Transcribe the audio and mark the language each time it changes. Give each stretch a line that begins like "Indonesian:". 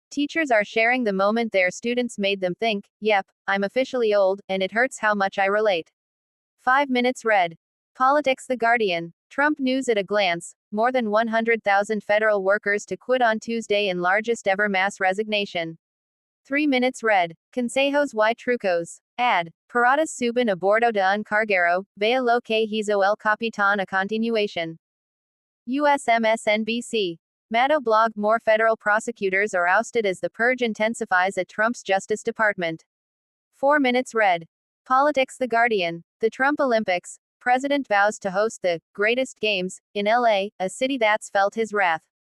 English: Teachers are sharing the moment their students made them think, yep, I'm officially old, and it hurts how much I relate. 5 minutes read. Politics The Guardian. Trump news at a glance. More than 100,000 federal workers to quit on Tuesday in largest ever mass resignation. 3 minutes read.
Spanish: Consejos y trucos.
English: Ad.
Spanish: Paradas suben a bordo de un carguero, vea lo que hizo el capitán a continuación.
English: US MSNBC. Maddo blog. More federal prosecutors are ousted as the purge intensifies at Trump's Justice Department. 4 minutes read. Politics The Guardian. The Trump Olympics. President vows to host the greatest games in LA, a city that's felt his wrath.